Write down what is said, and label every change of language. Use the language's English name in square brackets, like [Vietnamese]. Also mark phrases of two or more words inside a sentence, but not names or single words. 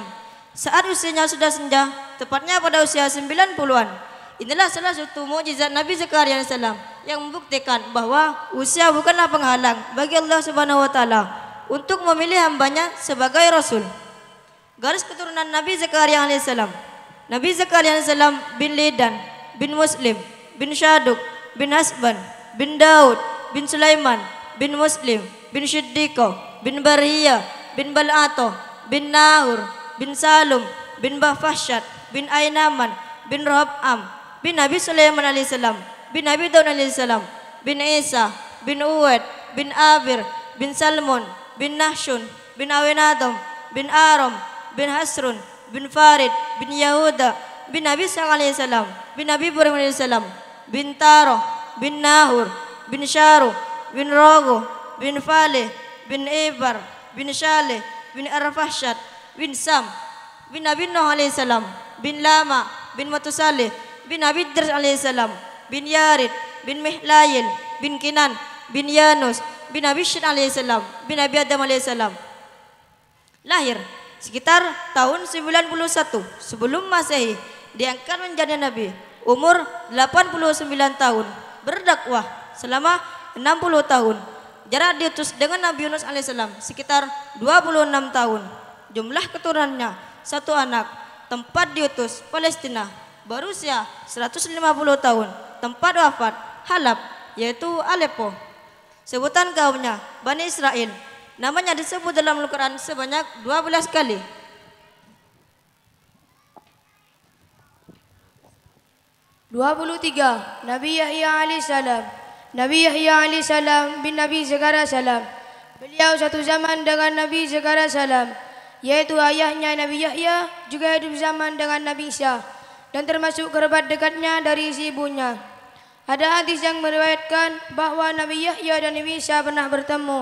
[Indonesian] Saat usianya sudah senja, tepatnya pada usia 90-an. Inilah salah satu mukjizat Nabi Zakaria alaihissalam yang membuktikan bahwa usia bukanlah penghalang bagi Allah [Arabic] سبحانه و تعالى [Indonesian] untuk memilih hambanya sebagai rasul. Garis keturunan Nabi Zakaria alaihissalam. Nabi Zakaria alaihissalam bin Lidan, bin Muslim, bin Syaduk, bin Hasban, bin Daud, bin Sulaiman, bin Muslim, bin Syiddiqo, bin Barhiyah, bin Bal'ato, bin Nahur, bin Salum, bin Bafashat, bin Ainaman, bin Rohab'am, bin Nabi Sulaiman alaihissalam, bin Nabi Daud alaihissalam, bin Isa, bin Uwed, bin Abir, bin Salmon, bin Nahshun, bin Awinadom, bin Aram, bin Hasrun, bin Farid, bin Yahuda, bin Nabi [Arabic] صلى الله عليه وسلم, [Indonesian] bin Nabi Ibrahim [Arabic] عليه السلام, [Indonesian] bin Taro, bin Nahur, bin Syaru, bin Rogo, bin Faleh, bin Ibar, bin Shaleh, bin Arfahsyad, bin Sam, bin Nabi Nuh [Arabic] عليه السلام, [Indonesian] bin Lama, bin Matusaleh, bin Nabi Idris [Arabic] عليه السلام, [Indonesian] bin Yarid, bin Mihlayil, bin Kinan, bin Yanus, bin Nabi Syed [Arabic] عليه السلام, [Indonesian] bin Nabi Adam [Arabic] عليه السلام. [Indonesian] Lahir sekitar tahun 91 sebelum Masehi, diangkat menjadi nabi, umur 89 tahun, berdakwah selama 60 tahun. Jarak diutus dengan Nabi Yunus alaihissalam sekitar 26 tahun. Jumlah keturunannya 1 anak. Tempat diutus Palestina, berusia 150 tahun. Tempat wafat Halab, yaitu Aleppo. Sebutan kaumnya Bani Israel. Namanya disebut dalam Al-Quran sebanyak 12 kali. Nabi Yahya alaihissalam. Nabi Yahya alaihissalam bin Nabi Zakaria salam. Beliau satu zaman dengan Nabi Zakaria salam, yaitu ayahnya Nabi Yahya juga hidup zaman dengan Nabi Isa dan termasuk kerabat dekatnya dari si ibunya. Ada hadis yang meriwayatkan bahwa Nabi Yahya dan Nabi Isa pernah bertemu.